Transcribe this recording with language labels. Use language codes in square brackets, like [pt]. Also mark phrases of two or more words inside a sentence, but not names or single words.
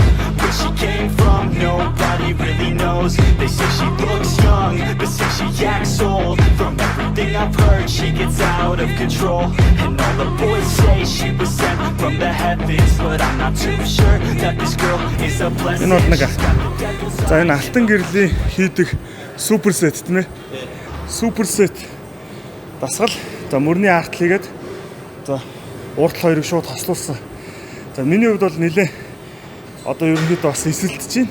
[en] Where she came from, nobody really knows. They say she looks young, but say she acts old. From everything I've heard, she gets out of control. And all the boys say she was sent from the heavens, but I'm not too sure that this girl is a blessing. [mn] За энэ алтан гэрлийн хийдэг суперсет тийм ээ. Суперсет дасгал. За мөрний арт хийгээд за урт хоёрыг шууд хослуулсан. За миний хувьд бол нэлээ одоо ерөнхийдөө бас эсэлдэж байна.